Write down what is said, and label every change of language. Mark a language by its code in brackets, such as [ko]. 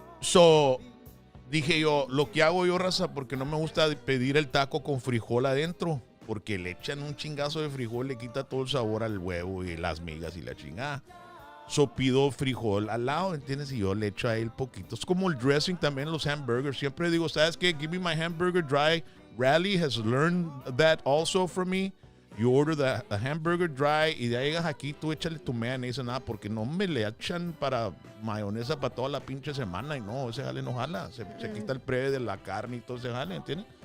[es] So, dije yo, lo que hago yo, raza, porque no me gusta pedir el taco con frijol adentro, porque le echan un chingazo de frijol, le quita todo el sabor al huevo y las migas y la chingada. So pido frijol al lado, ¿entiendes? Y yo le echo a él poquito. Es como el dressing también en los hamburgers. Siempre digo, ¿sabes qué? [en] Give me my hamburger dry. Rally has learned that also from me. You order the hamburger dry [es] y ya llegas aquí, tú échale tu mayonesa, nada, porque no me le echan para mayonesa para toda la pinche semana y no, ese jale no jala. Se quita el pre de la carne y todo ese jale, ¿entiendes?